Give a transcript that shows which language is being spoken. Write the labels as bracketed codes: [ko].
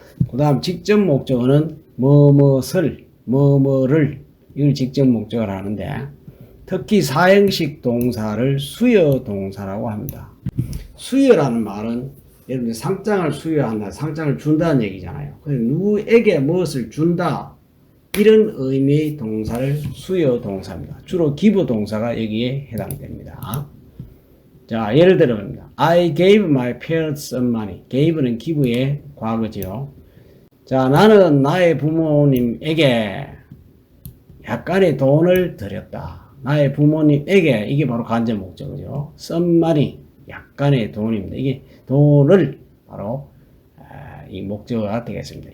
[ko] 그 다음 직접 목적어는 뭐뭇을, 뭐뭐를, 이걸 직접 목적어를 하는데, 특히 4형식 동사를 수여 동사라고 합니다. 수여라는 말은 여러분들 상장을 수여한다, 상장을 준다는 얘기잖아요. 그래서 누구에게 무엇을 준다, 이런 의미의 동사를 수여 동사입니다. 주로 기부 동사가 여기에 해당됩니다. 자, 예를 들어봅니다. [en] I gave my parents some money. [ko] gave는 기부의 과거지요. 자, 나는 나의 부모님에게 약간의 돈을 드렸다. 나의 부모님에게, 이게 바로 간접 목적어죠. [en] some money, [ko] 약간의 돈입니다. 이게 돈을 바로 이 목적어가 되겠습니다.